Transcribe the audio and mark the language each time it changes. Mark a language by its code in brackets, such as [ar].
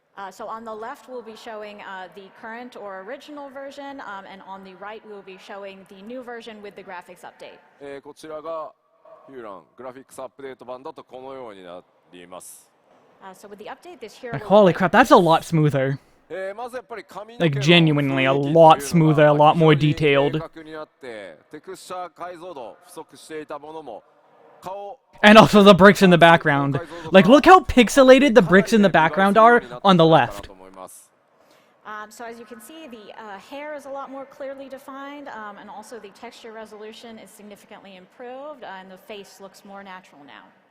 [en] So on the left we'll be showing the current or original version, and on the right we'll be showing the new version with the graphics update. [ja] こちらがヒューラングラフィックスアップデート版だとこのようになっています。 [en] So with the update this year, Holy crap, that's a lot smoother. [ja] まずやっぱり髪の毛 [en] Like genuinely a lot smoother, a lot more detailed. [ja] 明確になってテクスチャー解像度不足していたものも [en] And also the bricks in the background. Like, look how pixelated the bricks in the background are on the left. So as you can see, the hair is a lot more clearly defined, and also the texture resolution is significantly improved, and the face looks more natural now.